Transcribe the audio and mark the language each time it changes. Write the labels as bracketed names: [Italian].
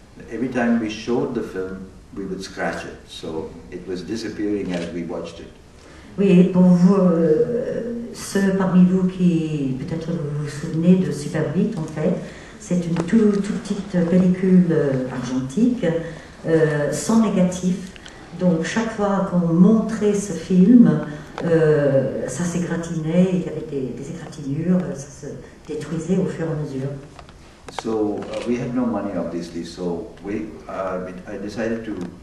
[English] every time we showed the film, we would scratch it. So it was disappearing as we watched it. [French] Oui, pour vous, ceux parmi vous qui peut-être vous vous souvenez de Super 8, en fait, c'est une toute petite pellicule argentique, sans négatif. Donc chaque fois qu'on montrait ce film, ça s'égratignait, il y avait des égratignures, ça se détruisait au fur et à mesure. [English] So we had no money, obviously. So I decided to.